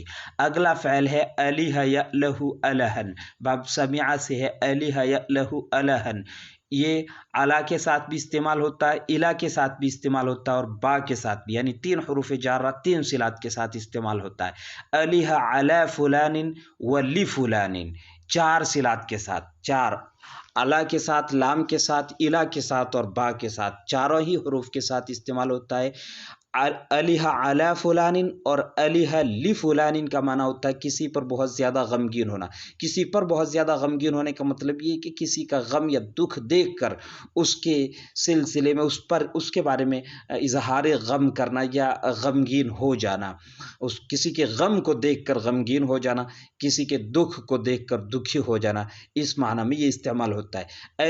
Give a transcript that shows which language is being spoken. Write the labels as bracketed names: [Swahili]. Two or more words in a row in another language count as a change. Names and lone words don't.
[Urdu] اگلا فعل ہے [Arabic] الہ یألہ الہن، [Urdu] باب سمع سے ہے، [Arabic] الہ یألہ الہن، [Urdu] یہ علا کے ساتھ بھی استعمال ہوتا ہے، الا کے ساتھ بھی استعمال ہوتا ہے، اور با کے ساتھ بھی، یعنی 3 حروف جارہ 3 صلات کے ساتھ استعمال ہوتا ہے۔ [Arabic] الہ علی فلان ولی فلان، [Urdu] 4 صلات کے ساتھ، 4 الا کے ساتھ، لام کے ساتھ، الا کے ساتھ اور با کے ساتھ، چاروں ہی حروف کے ساتھ استعمال ہوتا ہے۔ [Arabic] الہ علی فلان [Urdu] اور [Arabic] الہ لفلان [Urdu] کا معنی ہوتا ہے کسی پر بہت زیادہ غمگین ہونا۔ کسی پر بہت زیادہ غمگین ہونے کا مطلب یہ ہے کہ کسی کا غم یا دکھ دیکھ کر اس کے سلسلے میں اس کے بارے میں اظہار غم کرنا یا غمگین ہو جانا، کسی کے غم کو دیکھ کر غمگین ہو جانا، کسی کے دکھ کو دیکھ کر دکھی ہو جانا، اس معنی میں یہ استعمال ہوتا ہے۔